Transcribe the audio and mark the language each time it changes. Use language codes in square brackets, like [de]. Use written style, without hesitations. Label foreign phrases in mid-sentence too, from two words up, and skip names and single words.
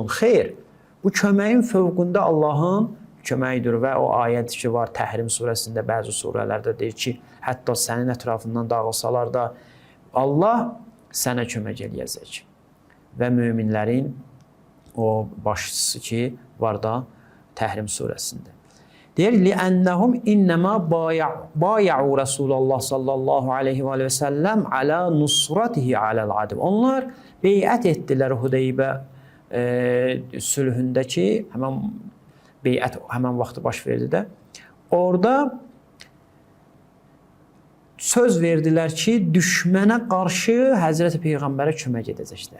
[az] Xeyr, bu köməyin fövqündə Allahın köməyidir və o ayət ki var Təhrim surəsində, bəzi surələrdə deyir ki, hətta sənin ətrafından dağılsalar da Allah sənə kömək eləyəcək. Və möminlərin o başçısı ki var da Təhrim surəsində. Deyir, [ar] لِأَنَّهُمْ إِنَّمَا بَايَعُوا رَسُولَ اللّٰهِ صلى الله عليه وسلم عَلَى نُصْرَتِهِ عَلَى الْعَدِمِ [az] Onlar beyət etdilər Hudeybə sülhündəki, həmən beyət həmən vaxtı baş verdi də. Orada söz verdilər ki, düşmənə qarşı Həzrəti Peyğəmbərə kömək edəcəklər.